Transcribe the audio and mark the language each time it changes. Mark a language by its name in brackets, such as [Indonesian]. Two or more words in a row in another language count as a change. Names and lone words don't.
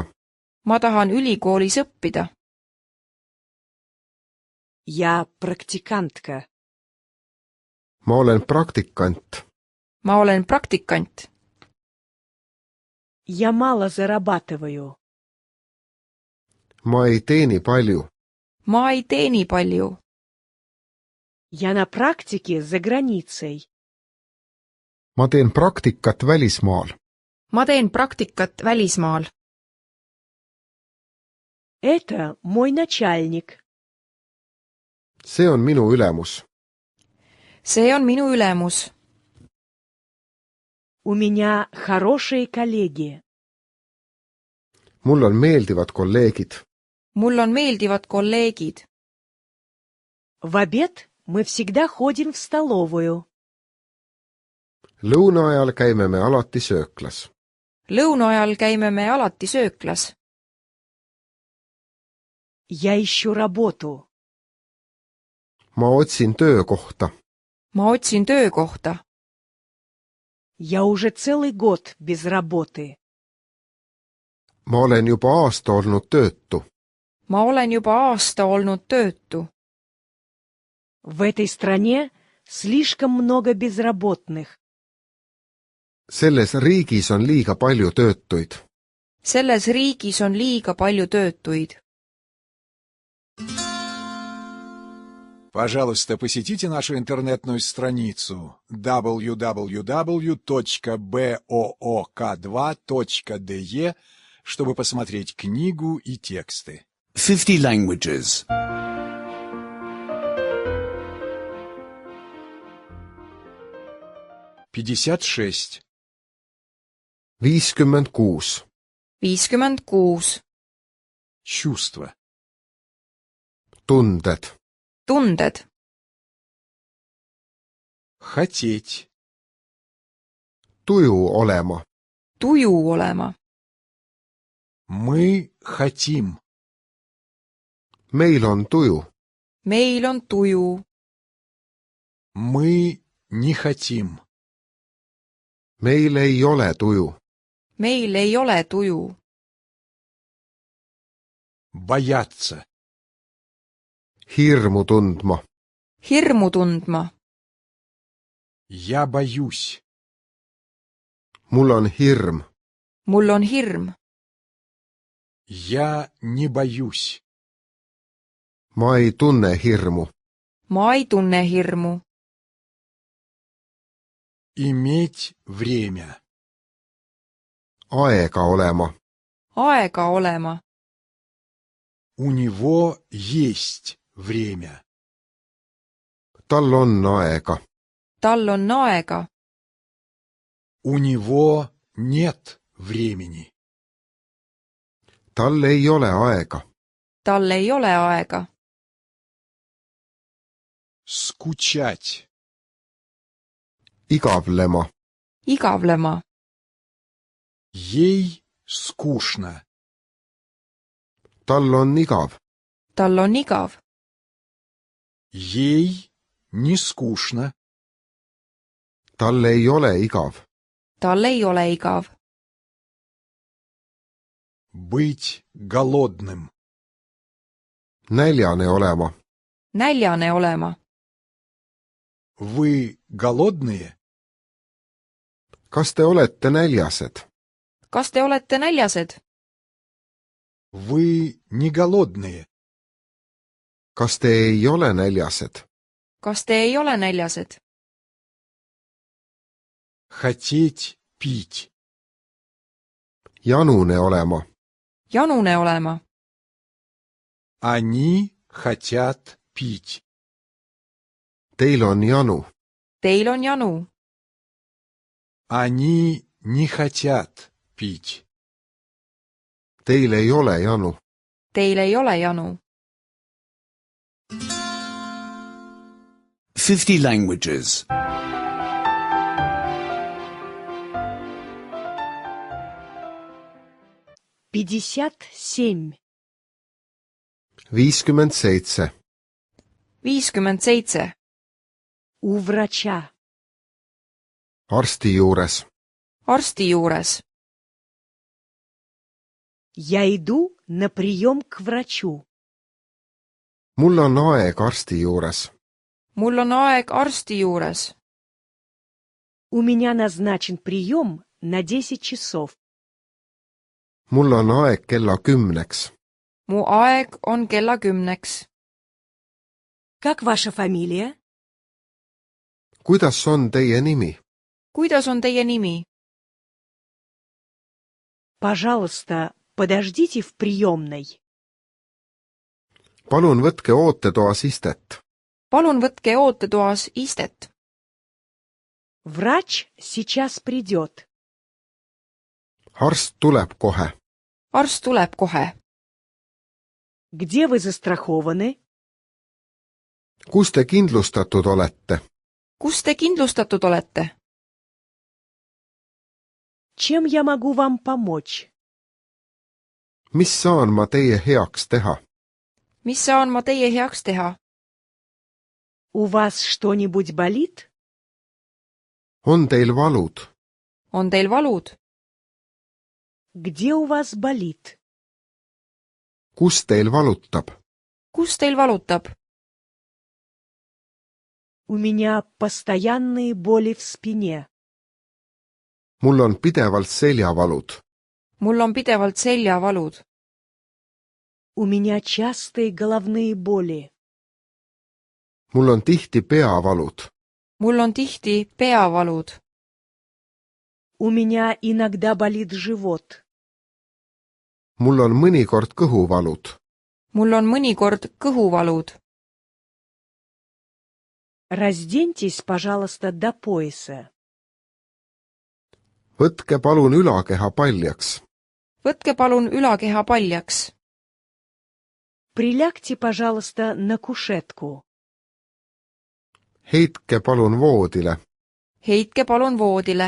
[Estonian] ma tahan ülikoolis õppida. [Russian] Я практикантка. [Estonian] ma olen praktikant. ma olen praktikant. [Russian] Я мало зарабатываю. [Estonian] ma ei teeni palju. ma ei teeni palju. [Russian] Я на практике за границей. [Estonian] ma teen praktikat välismaal. ma teen praktikat välismaal. [Russian] Это мой начальник. [Estonian] see on minu ülemus. see on minu ülemus. [Russian] У меня хорошие коллеги. [Estonian] mul on meeldivad kolleegid. mul on meeldivad kolleegid. [Russian] В обед мы всегда ходим в столовую. [Estonian] lõuna ajal käime me alati sööklas. lõuna ajal käime me alati sööklas. [Russian] Я ищу работу. [Estonian] ma otsin töökohta. ma otsin töökohta. [Russian] Я уже целый год без работы. [Estonian] ma olen juba aasta olnud töötu. ma olen juba aasta olnud töötu. [Russian] В этой стране слишком много безработных. [Estonian] selles riigis on liiga palju töötuid. selles riigis on liiga palju töötuid. [Russian] Пожалуйста, посетите нашу интернетную страницу www.book2.de, чтобы посмотреть книгу и тексты. [English] 50 languages. 56. 56. 56. [Russian] Чувство. [Estonian] tunded. tunded. [Russian] Хотеть. [Estonian] tuju olema. tuju olema. [Russian] Мы хотим. [Estonian] meil on tuju. meil on tuju. [Russian] Мы не хотим. [Estonian] meil ei ole tuju. meil ei ole tuju. [Russian] Бояться. [Estonian] hirmu tundma. hirmu tundma. [Russian] Я боюсь. [Estonian] mul on hirm. mul on hirm. [Russian] Я не боюсь. [Estonian] ma ei tunne hirmu. ma ei tunne hirmu. [Russian] Иметь время. [Estonian] aega olema. aega olema. [Russian] У него есть время. [Estonian] tal on aega. tal on aega. [Russian] У него нет времени. [Estonian] tal ei ole aega. tal ei ole aega. [Russian] Скучать. [Estonian] igavlema. igavlema. [Russian] Ей скучно. [Estonian] tal on igav. tal on igav. [Russian] Ей не скучно. [Estonian] tal ei ole igav. tal ei ole igav. [Russian] Быть голодным. [Estonian] Näljane olema. Näljane olema. [Russian] Вы голодные? [Estonian] Kas te olete näljased? Kas te olete näljased? [Russian] Вы не голодные? [Estonian] Kas te ei ole näljased? Kas te ei ole näljased? [Russian] Хотеть пить. [Estonian] Janune olema. Janune olema. [Russian] Они хотят пить. [Estonian] Teil on janu. Teil on janu. [Russian] Они не хотят пить. [Estonian] Teil ei ole janu. Teil ei ole janu. [English] 50 languages. 57. 57. 57. [Russian] У врача. [Estonian] Arsti juures. Arsti juures. [Russian] Я иду на прием к врачу. [Estonian] Mul on aeg arsti juures. Mul on aeg arsti juures. [Russian] У меня назначен прием на 10 часов. [Estonian] Mul on aeg kella 10-ks. Mu aeg on kella 10-ks. [Russian] Как ваша фамилия? [Estonian] Kuidas on teie nimi? Kuidas on teie nimi? [Russian] Пожалуйста, подождите в приемной. [Estonian] Palun võtke ootetoas istet. Palun võtke ootetoas istet. [Russian] Врач сейчас придет. [Estonian] Arst tuleb kohe. Arst tuleb kohe. [Russian] Где вы застрахованы? [Estonian] Kus te kindlustatud olete? Kus te kindlustatud olete? [Russian] Чем я могу вам помочь? [Estonian] Mis saan ma teie heaks teha? Mis saan ma teie heaks teha? [Russian] У вас что-нибудь болит? [Estonian] On teil valud? On teil valud? [Russian] Где у вас болит? [Estonian] Kus teil valutab? Kus teil valutab? [Russian] У меня постоянные боли в спине. [Estonian] Mul on pidevalt seljavalud. Mul on pidevalt seljavalud. [Russian] У меня частые головные боли. [Estonian] Mul on tihti peavalud. Mul on tihti peavalud. [Russian] У меня иногда болит живот. [Estonian] Mul on mõnikord kõhuvalud. Mul on mõnikord kõhuvalud. [Russian] Разденьтесь, пожалуйста, до пояса. [Estonian] Võtke palun ülakeha paljaks. Võtke palun ülakeha paljaks. [Russian] Прилягте, пожалуйста, на кушетку. [Estonian] Heitke palun voodile. Heitke palun voodile.